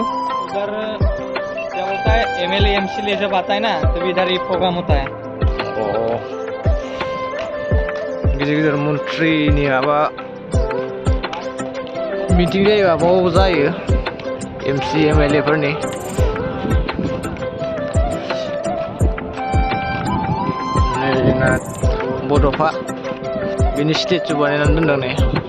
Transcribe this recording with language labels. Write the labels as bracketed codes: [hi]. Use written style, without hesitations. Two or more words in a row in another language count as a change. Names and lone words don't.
[hi] उधर क्या बोलता है MLA MCLA जब आता है ना तो इधर ही प्रोग्राम होता है [brx] गिदिर गिदिर मन्थ्रिनि माबा मिटिं जायोबा बाव जायो MC MLA फोरनि जोंना बड'फा बिनि स्टेचु बानायनानै दोनदों नै